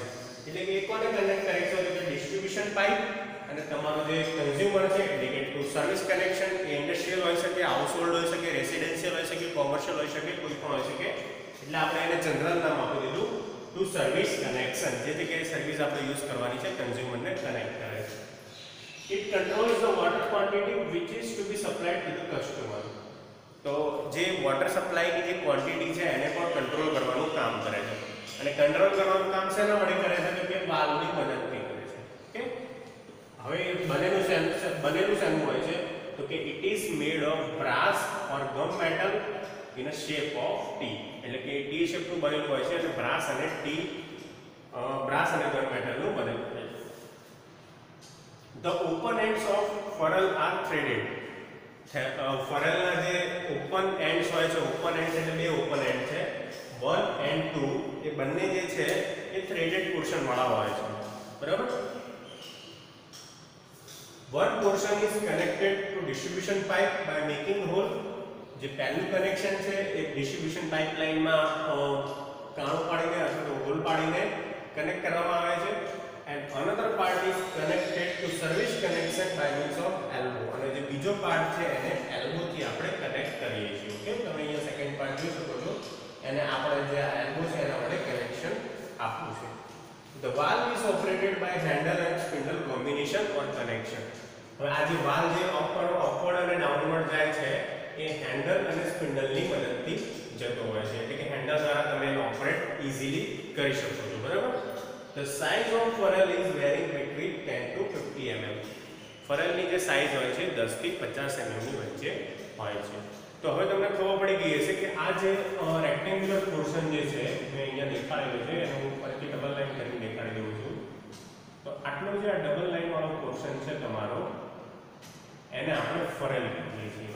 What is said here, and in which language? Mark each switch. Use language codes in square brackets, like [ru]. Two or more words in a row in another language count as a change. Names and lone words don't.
[gu] એટલે કે એક કોને કનેક્ટ કરે છે તો કે [en] distribution pipe [gu] અને તમારો જે કન્ઝ્યુમર છે એટલે કે [en] to service connection [gu] એ ઇન્ડસ્ટ્રીયલ હોઈ શકે, હાઉસહોલ્ડ હોઈ શકે, રેસિડેન્શિયલ હોઈ શકે, કોમર્શિયલ હોઈ શકે, કોઈ પણ હોઈ શકે. એટલે આપણે એને જનરલ નામ આપી દીધું [en] to service connection. [gu] જે જગ્યાએ સર્વિસ આપણે યુઝ કરવાની છે કન્ઝ્યુમરને કનેક્ટ કરે છે. [en] It controls the water quantity which is to be supplied to the customer. [gu] તો જે વોટર સપ્લાયની જે ક્વોન્ટિટી છે એને પણ કંટ્રોલ કરવાનું કામ કરે છે. અને કંટ્રોલ કરવાનું કામ શેના વડે કરે છે તો કે વાલ્વની મદદથી કરે છે. ઓકે, હવે બનેલું શેનું હોય છે તો કે [en] it is made of brass or gum metal in a shape of T. [gu] એટલે કે ટી શેપનું બનેલું હોય છે અને બ્રાસ અને ગમ મેટલનું બનેલું હોય છે. [en] The open ends of funnel are threaded. [gu] ફરેલના જે [en] open ends [gu] હોય છે, [en] open ends [gu] એટલે બે [en] open end [gu] છે 1 and 2, એ બંને જે છે એ [en] threaded portion [gu] વાળા હોય છે. બરાબર. [en] One portion is connected to distribution pipe by making hole. [gu] જે પહેલું કનેક્શન છે એ ડિસ્ટ્રીબ્યુશન પાઇપલાઇનમાં કાણું પાડીને અથવા તો હોલ પાડીને કનેક્ટ કરવામાં આવે છે. [en] And another part is connected to service connection by means of elbow. [gu] અને જે બીજો પાર્ટ છે એને elbow થી આપણે કનેક્ટ કરીએ છીએ. ઓકે, તમે અહીંયા [en] second part [gu] જોઈ શકો છો. એને આપણે જે elbow છે એના વડે કનેક્શન આપવું છે. [en] The valve is operated by handle and spindle combination or connection. [gu] હવે આ જે વાલ્વ જે અપવર્ડ અને ડાઉનવર્ડ જાય છે એ હેન્ડલ અને સ્પિન્ડલની મદદથી જતો હોય છે. એટલે કે હેન્ડલ દ્વારા તમે એને [en] operate easily [gu] કરી શકો છો. બરાબર. [en] The size of funnel is varying between 10 to 50 mm. [gu] ફરલની જે સાઈઝ હોય છે 10 થી 50 mm ની વચ્ચે હોય છે. તો હવે તમને ખબર પડી ગઈ હશે કે આ જે [en] rectangular portion [gu] જે છે મેં અહીંયા દેખાડેલું છે એને હું ફરીથી [en] double line [gu] કરીને દેખાડી દઉં છું. તો આટલો જે આ [en] double line [gu] વાળો પોર્શન છે તમારો એને આપણે ફરલ કહીએ છીએ.